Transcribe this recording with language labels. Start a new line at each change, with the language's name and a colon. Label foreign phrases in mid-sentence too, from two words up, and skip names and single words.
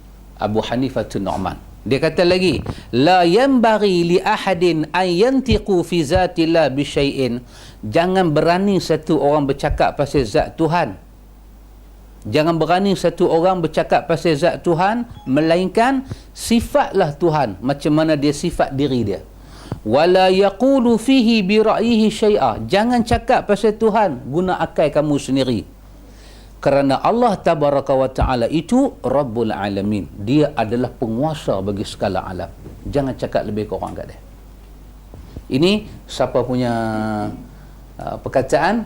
Malay: Abu Hanifah Nu'man. Dia kata lagi,
Arabic: لا ينبغي لأحد أن ينطق في ذات الله بشيء.
Malay: Jangan berani satu orang bercakap pasal zat Tuhan. Jangan berani satu orang bercakap pasal zat Tuhan melainkan sifatlah Tuhan macam mana dia sifat diri dia.
Arabic: ولا يقول فيه برأيه شيئا.
Malay: Jangan cakap pasal Tuhan guna akal kamu sendiri. Kerana Allah
Arabic: تبارك وتعالى
Malay: itu
Arabic: رب العالمين.
Malay: Dia adalah penguasa bagi segala alam. Jangan cakap lebih kurang kat dia. Ini siapa punya perkataan?